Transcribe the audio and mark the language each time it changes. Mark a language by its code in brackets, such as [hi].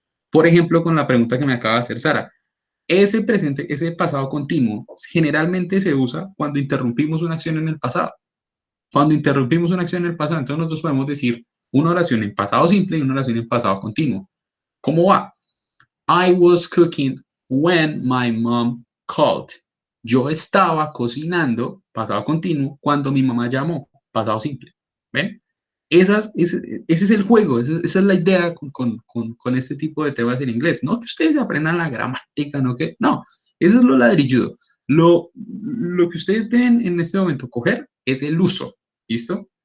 [es] Por ejemplo, con la pregunta que me acaba de hacer Sara. Ese presente, ese pasado continuo, generalmente se usa cuando interrumpimos una acción en el pasado. Cuando interrumpimos una acción en el pasado, entonces nosotros podemos decir una oración en pasado simple y una oración en pasado continuo. ¿Cómo va? [en] I was cooking when my mom called. [es] Yo estaba cocinando, pasado continuo, cuando mi mamá llamó, pasado simple. ¿Ven? Ese es el juego, esa es la idea con este tipo de temas en inglés. No que ustedes aprendan la gramática, no que. No, eso es lo ladrilludo. Lo que ustedes deben en este momento coger es el uso, ¿listo?